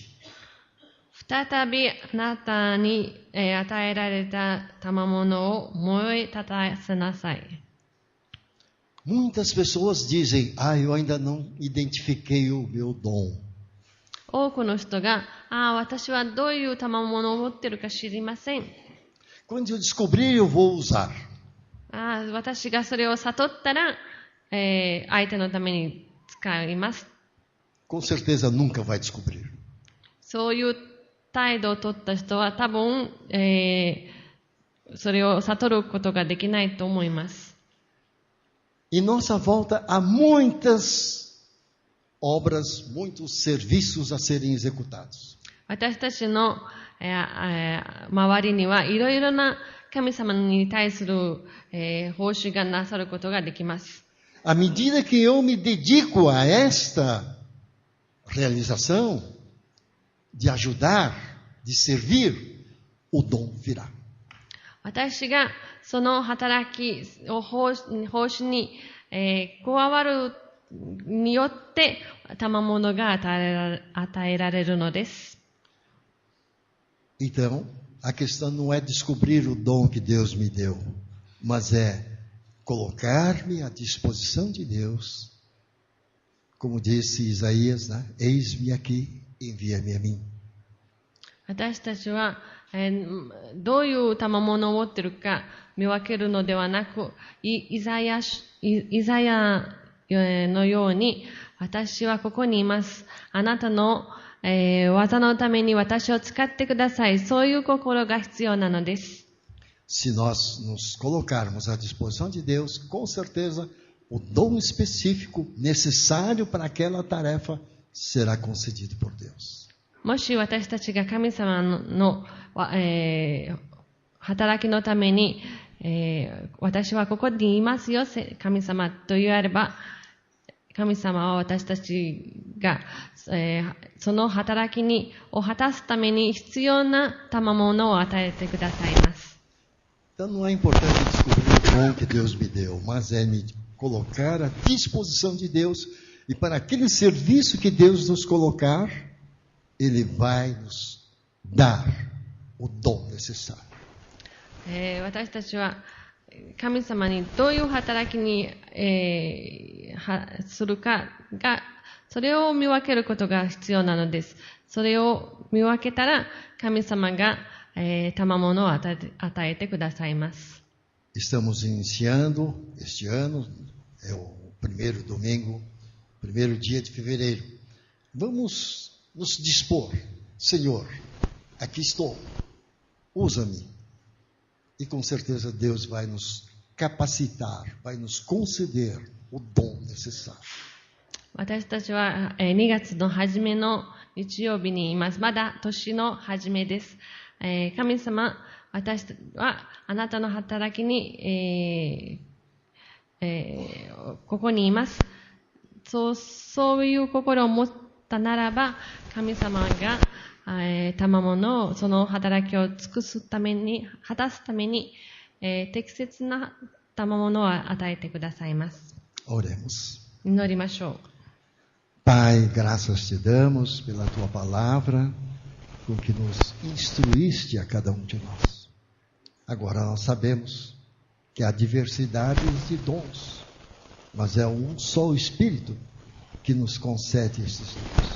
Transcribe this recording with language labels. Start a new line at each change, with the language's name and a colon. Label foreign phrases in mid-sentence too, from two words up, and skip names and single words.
Japanese: 再びあなたに与えられた賜物を燃え立たせなさい。
Portuguese: Muitas pessoas dizem, eu ainda não identifiquei o meu dom.
Japanese: 多くの人が、私はどういう賜物を持っているか知りません。
Portuguese: Quando eu descobrir, eu vou usar.
Japanese: 私がそれを悟ったら、相手のために使います。
Portuguese: Com certeza nunca vai descobrir.
Japanese: そういう態度を取った人は多分、それを悟ることができないと思います。
Portuguese: Em nossa volta há muitas obras, muitos serviços a serem executados.
Japanese: 私たちの、周りにはいろいろな神様に対する、報酬がなさることができます。
Portuguese: À medida que eu me dedico a esta realização, de ajudar, de servir, o dom virá.
Japanese: 私がその働きを奉仕に、加わるによって賜物が与えられるのです。
Portuguese: Então, a questão não é descobrir o dom que Deus me deu, mas é colocar-me à disposição de Deus, como disse Isaías, né? Eis-me aqui, envia-me a mim.
Japanese: 私たちは、どういう賜物を持っているか見分けるのではなく、イザヤのように、私はここにいます。あなたの、技のために私を使ってください。そういう心が必要なのです。
Portuguese: Se nós nos colocarmos à disposição de Deus, com certeza o dom específico necessário para aquela tarefa será concedido por Deus.
Japanese: もし私たちが神様の、働きのために、私はここにいますよ、神様と言われば、神様は私たちが、その働きを果たすために必要な賜物を与えてくださいます。
Portuguese: Então não é importante descobrir o dom que Deus me deu, mas é me colocar à disposição de Deus, e para aquele serviço que Deus nos colocar, Ele vai nos dar o dom necessário.
Japanese: 私たちは神様にどういう働きに、するかが、それを見分けることが必要なのです。それを見分けたら神様が賜物を与えてくださいます。
Portuguese: Estamos iniciando este ano, é o primeiro domingo, primeiro dia de fevereiro. Vamos nos dispor, Senhor, aqui estou, usa-me. E com certeza Deus vai nos capacitar, vai nos conceder o dom necessário.
Japanese: 私たちは2月の初めの日曜日にいます。まだ年の初めです。神様、私はあなたの働きに、ここにいます。そういう心を持ったならば、神様が賜物を、その働きを尽くすために、果たすために、適切な賜物を与えてくださいます。
Portuguese: Oremos.
Japanese: 祈りましょう。
Portuguese: Pai, graças te damos pela tua palavra, com que nos instruíste a cada um de nós. Agora nós sabemos que há diversidades de dons, mas é um só Espírito que nos concede esses dons.